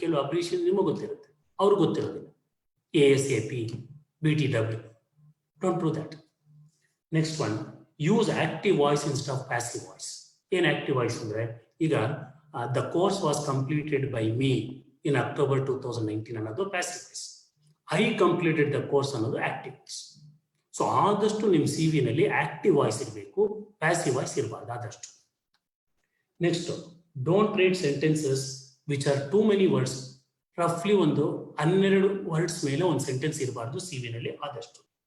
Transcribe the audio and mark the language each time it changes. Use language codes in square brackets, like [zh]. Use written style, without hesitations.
[kn] ಕೆಲವು ಅಬ್ರಿವಿಯೇಷನ್ ನಿಮಗೆ ಗೊತ್ತಿರುತ್ತೆ, ಅವ್ರಿಗೆ ಗೊತ್ತಿರೋದಿಲ್ಲ. ASAP, BTW, [en] Don't do that. Next one, use active voice instead of passive voice. [kn] ಏನ್ ಆಕ್ಟಿವ್ ವಾಯ್ಸ್ ಅಂದ್ರೆ, ಈಗ [en] the course was completed by me in October 2019 [kn] ಅನ್ನೋದು passive voice. [en] I completed the course [kn] ಅನ್ನೋದು active voice. So ಆದಷ್ಟು ನಿಮ್ಮ CV ನಲ್ಲಿ active voice ಇರಬೇಕು, passive voice ಇರಬಾರ್ದು ಆದಷ್ಟು. [en] Next, don't right sentences which are too many words. [kn] ರಫ್ಲಿ ಒಂದು 12 words ಮೇಲೆ ಒಂದು ಸೆಂಟೆನ್ಸ್ ಇರಬಾರ್ದು CV ನಲ್ಲಿ ಆದಷ್ಟು.